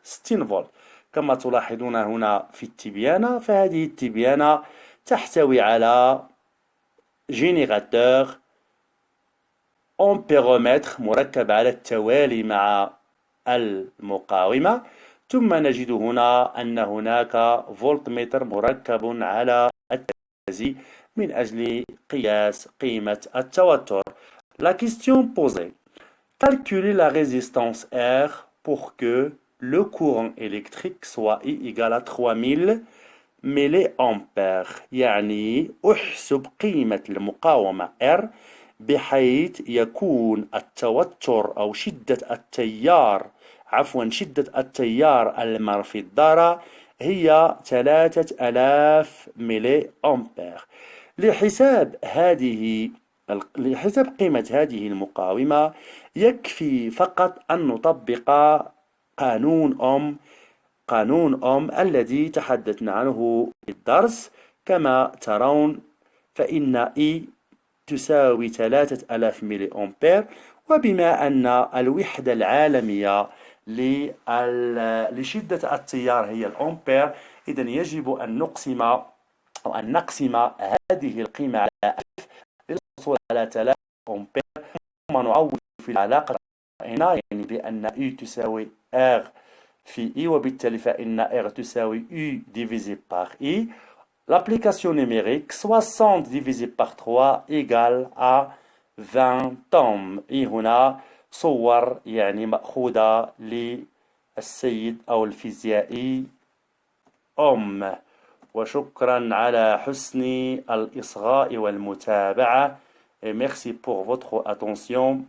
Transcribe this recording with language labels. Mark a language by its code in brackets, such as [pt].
[ar] 60 فولت كما تلاحظون هنا في التبيانة، فهذه التبيانة تحتوي على جينيراتور أمبيرومتر مركب على التوالي مع المقاومة، ثم نجد هنا أن هناك فولتمتر مركب على التوازي من أجل قياس قيمة التوتر. [fr] La question posée: calculer la résistance R pour que le courant électrique soit I égale à 3000 ملي-أمبير. [ar] يعني أحسب قيمة المقاومة R بحيث يكون التوتر أو شدة التيار المر في الذرة هي 3000 ملي-أمبير. لحساب قيمة هذه المقاومة يكفي فقط أن نطبق قانون أوم الذي تحدثنا عنه في الدرس. كما ترون فإن E تساوي 3000 ملي أمبير، وبما أن الوحدة العالمية لشدة التيار هي الأمبير. إذن يجب أن نقسم أو أن نقسم هذه القيمة على ألف للحصول على 3 أمبير، ثم نعوض في العلاقة هنا يعني بأن U تساوي R في I، وبالتالي فإن R تساوي U [fr] divisé par [ar] I. [fr] L'application numérique 60 divisé par 3 égale à 20 ohms. [ar] هنا صور يعني مأخوذة للسيد أو الفيزيائي أوم. وشكرا على حسن الإصغاء والمتابعة. [fr] Merci pour votre attention.